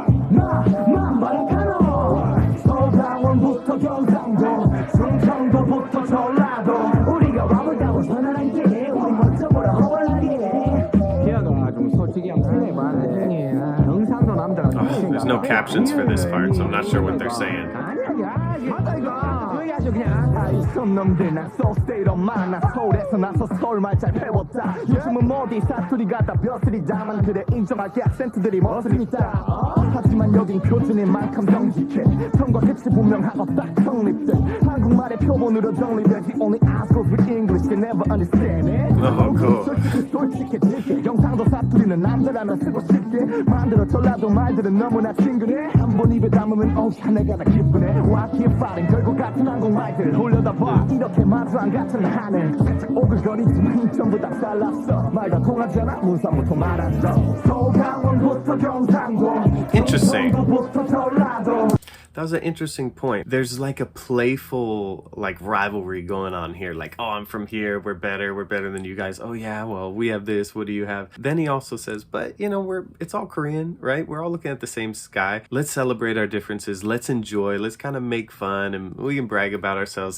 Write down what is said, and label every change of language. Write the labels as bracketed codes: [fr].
[ko] 뭐라 카노 서강원부터 경상도 충청도부터 전라도 우리가 와보자고 선언한 게 우리 멋져보라 허벌나게 기아가 좀 솔직히 한번 해봤네 경상도 남자가 [en] There's no captions for this part, so I'm not sure what they're saying. [ko] 맞아 이거 그게 아주 그냥 이선 놈들 난 소스테이로 만나 서울에서 나서 서울말 잘 배웠다 요즘은 모두 사투리 같다 벼슬이다만 그래 인정할게 악센트들이 멋있다 하지만 여긴 표준인 만큼 정직해 성과 끝이 분명하고 딱 성립돼 한국말의 표본으로 정리되지 [en] Only assholes with English they never understand it Oh, cool. [ko] 솔직해질게 경상도 사투리는 남자라면 쓰고 싶게 만들어 전라도 말들은 너무나 친근해 한 번 입에 담으면 어우 내가 다 기쁘네 [en] Why keep fighting [ko] 결국 같은 한국말들 올려다봐 이렇게 마주한 같은 하늘 살짝 오글거리지만 전부 다 잘났어 말다 통하잖아 문산부터 말았어 서강원부터 경상도 [en] Interesting. [ko] 충청도부터 전라도 [en] That was an interesting point. There's like a playful like rivalry going on here. Like, oh, I'm from here. We're better than you guys. Oh yeah, well, we have this. What do you have? Then he also says, but you know, it's all Korean, right? We're all looking at the same sky. Let's celebrate our differences. Let's enjoy. Let's kind of make fun and we can brag about ourselves.